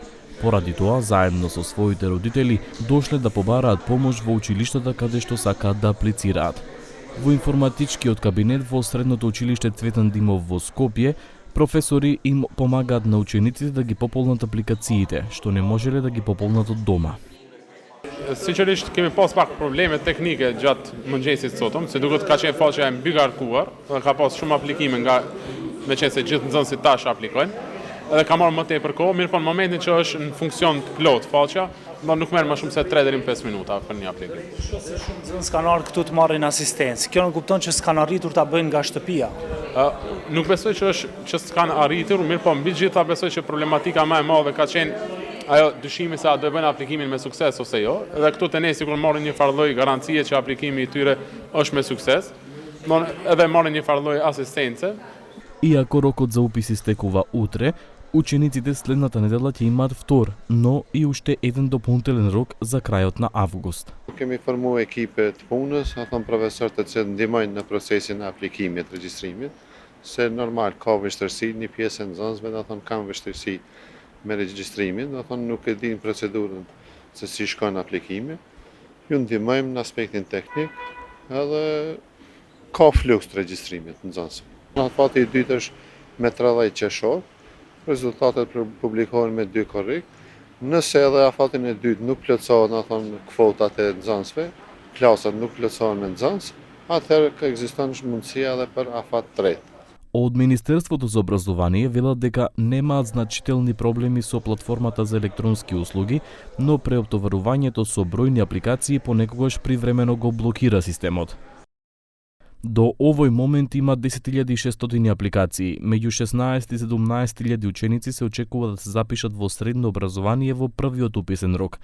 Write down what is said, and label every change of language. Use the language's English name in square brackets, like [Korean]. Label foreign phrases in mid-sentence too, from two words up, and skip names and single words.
[Macedonian] Поради тоа, заедно со своите родители, дошле да побараат помош во училиштата каде што сакаат да аплицираат. Во информатичкиот кабинет во средното училиште Цветан Димов во Скопје, професори им помагаат на учениците да ги пополнат апликациите, што не можеле да ги пополнат од дома. [Albanian] Sinqerisht kemi pas pak probleme teknike gjatë mëngjesit sotëm, se duket ka qenë faqja e mbigarkuar, dhe ka pas shumë aplikime nga me qenë se gjithë nxënësit tash aplikojnë. Edhe ka marrë më tepër kohë, mirë po në momentin që është në funksion të plot faqja, nuk merr më shumë se 3 deri në 5 minuta për një aplikim. Se shumë nxënës kanë ardhur këtu të marrin asistencë. Kjo nuk kupton që s'kan arritur ta bëjnë nga shtëpia. Nuk besoj që s'kan arritur, mirë po mbi gjitha besoj që problematika më e madhe ka qenë ajo dyshimi se a do bëjnë aplikimin me sukses ose jo. Edhe këtu te ne sikur marrin një farë lloj garancie që aplikimi i tyre është me sukses, edhe marrin një farë lloj asistence. [Macedonian] Иако рокот за упис истекува утре, учениците следната недела ќе имаат втор, но и уште еден дополнителен рок за крајот на август. [Albanian] Kemi formuar ekipe të punës, profesorë të cilët ndihmojnë në procesin e aplikimit, regjistrimit, se normal ka vështirësi, një pjesë e nxënësve kanë vështirësi me regjistrimin, nuk e dinë procedurën se si shkon aplikimi. Ju ndihmojmë në aspektin teknik, edhe ka fluks të regjistrimit në nxënësve. Afati i dytë është me 30 qershor, rezultatet publikohen me 2 korrik. Nëse edhe afatin e dytë nuk plotësohen kvotat e nxënësve, klasat nuk plotësohen me nxënës, atëherë ekziston mundësia edhe për afat tretë. [Macedonian] Од Министерството за образование велат дека немаат значителни проблеми со платформата за електронски услуги, но преоптоварувањето со бројни апликации понекогаш привремено го блокира системот. До овој момент има 10.600 апликации, меѓу 16 и 17.000 ученици се очекува да се запишат во средно образование во првиот уписен рок.